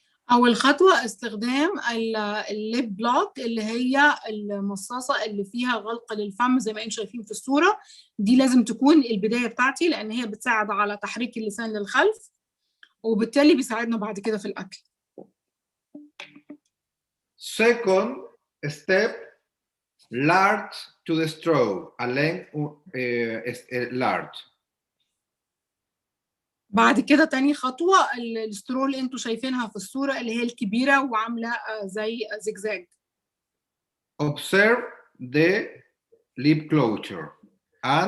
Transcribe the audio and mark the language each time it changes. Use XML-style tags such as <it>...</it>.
<ar>أول خطوة استخدام الليب بلوك اللي هي المصاصة اللي فيها غلق للفم زي ما انتم شايفين في الصورة. دي لازم تكون البداية بتاعتي لأن هي بتساعد على تحريك اللسان للخلف وبالتالي بيساعدنا بعد كده في الأكل.</ar> <en>Second step, large to the straw, a length large.</en> <ar>بعد كده تاني خطوة السترو اللي انتوا شايفينها في الصورة اللي هي الكبيرة وعاملة زي زجزاج.</ar> <en>Observe the lip closure and</en>